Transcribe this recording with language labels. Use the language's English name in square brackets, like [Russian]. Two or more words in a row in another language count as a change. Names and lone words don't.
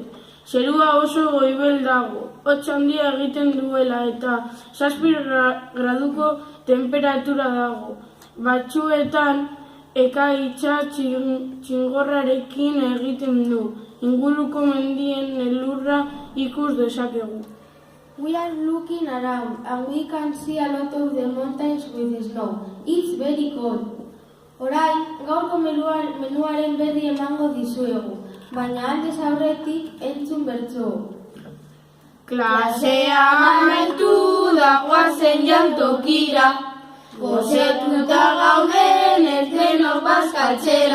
[Basque] Zerua oso goibel dago, hotz handia egiten duela eta 7 graduko temperatura dago. Batzuetan ekaitza txingorrarekin egiten du, inguruko mendien elurra ikus dezakegu. [English] We are looking around and we can see a lot of the mountains with snow. It's very cold. [Basque] Orain, gaurko menuaren berri emango dizuegu, baina aldez aurretik entzun bertso. Klasea amaitu da goazen jantokira, gozetuta gauden ez denok bazkaltzera.